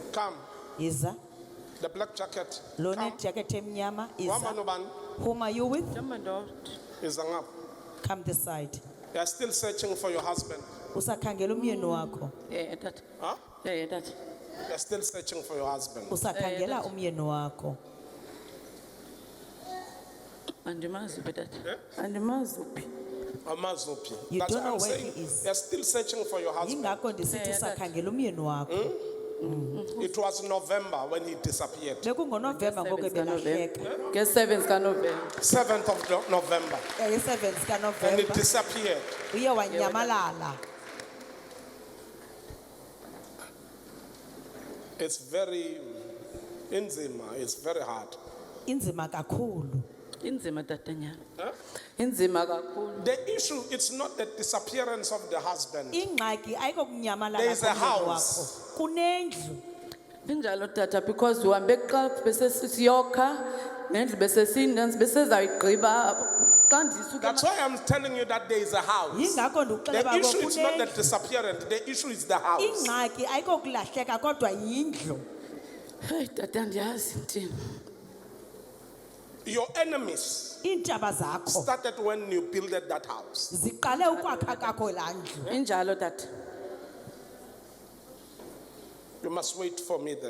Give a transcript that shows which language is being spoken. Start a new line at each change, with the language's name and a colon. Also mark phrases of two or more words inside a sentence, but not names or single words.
English: Come.
Xhosa: Iza.
English: The black jacket.
Xhosa: Lone
English: Come.
Xhosa: jacket emnyama. Wama Iza. nobani?
English: Whom are you with?
Xhosa: Iza ngapha.
English: Come this side. You are still searching for your husband.
Xhosa: Usakhangela umyeni wakho. Huh?
English: You are still searching for your husband.
Xhosa: Usakhangela umyeni wakho. Amazupi.
English: You That's don't what know I'm where saying. he is. You are still searching for your husband.
Xhosa: Yingakho ndisithi usakhangela umyeni wakho.
English: It was November when he disappeared.
Xhosa: BekungoNovember ngoku ebelahleka.
English: 7th November. 7th of November. 7th And he
Xhosa: kaNovember.
English: disappeared.
Xhosa: Uye wanyamalala.
English: It's very inzima. It's very hard.
Xhosa: Inzima kakhulu. Inzima tatanyana. Huh? Inzima kakhulu.
English: The issue, it's not the disappearance of the husband.
Xhosa: Ingxaki ayiko kunyamalala
English: There is a
Xhosa: komyeni
English: house.
Xhosa: wakho. Kunendlu. Injalo tata because uhambe xa bese siyokha nendlu bese sindansi bese zayigqiba xa ndisuka
English: That's why I'm telling you that there is a house.
Xhosa: Yingakho ndikuxelela
English: The issue
Xhosa: uba
English: is not the
Xhosa: kunendlu.
English: disappearance. The issue is the house.
Xhosa: Ingxaki ayiko kulahleka kodwa yindlu. hey tata ndiyazi ndini.
English: Your enemies
Xhosa: Iintshaba zakho
English: started when you built that house.
Xhosa: ziqale ukwakha kakho laa ndlu. Injalo tata.
English: You must wait for me there.